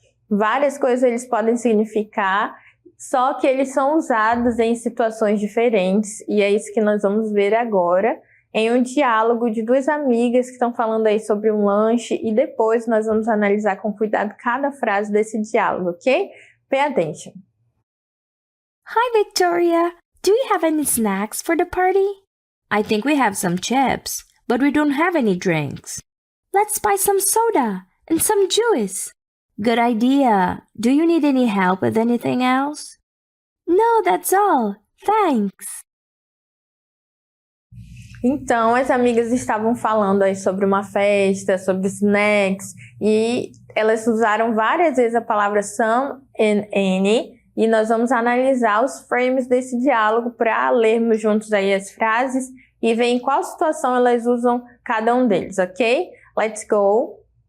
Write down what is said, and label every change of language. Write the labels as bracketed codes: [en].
[pt] Várias coisas eles podem significar, só que eles são usados em situações diferentes, e é isso que nós vamos ver agora, em um diálogo de duas amigas que estão falando aí sobre um lanche, e depois nós vamos analisar com cuidado cada frase desse diálogo, ok? [en] Pay attention. Hi, Victoria. Do we have any snacks for the party? I think we have some chips, but we don't have any drinks. Let's buy some soda and some juice. Good idea. Do you need any help with anything else? No, that's all. Thanks. [pt] Então, as amigas estavam falando aí sobre uma festa, sobre snacks, e elas usaram várias vezes a palavra [en] some and any, [pt] e nós vamos analisar os frames desse diálogo para lermos juntos aí as frases e ver em qual situação elas usam cada um deles, ok? [en] Let's go!